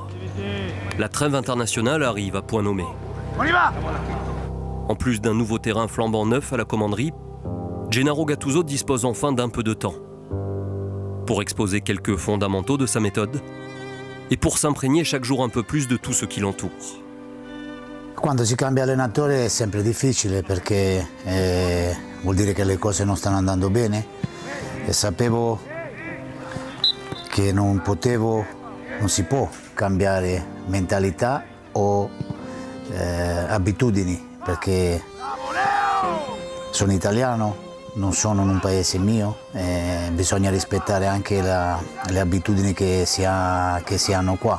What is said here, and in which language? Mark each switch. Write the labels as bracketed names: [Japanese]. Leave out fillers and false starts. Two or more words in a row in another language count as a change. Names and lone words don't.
[French] La trêve internationale arrive à point nommé. En plus d'un nouveau terrain flambant neuf à la commanderie, Gennaro Gattuso dispose enfin d'un peu de temps pour exposer quelques fondamentaux de sa méthode et pour s'imprégner chaque jour un peu plus de tout ce qui l'entoure. [Italian] Quando si cambia allenatore è sempre difficile perché vuol dire che le cose non stanno andando bene e sapevo che non si può cambiare mentalità o abitudini perché sono italiano, non sono in un paese mio, bisogna rispettare anche le abitudini che si hanno qua.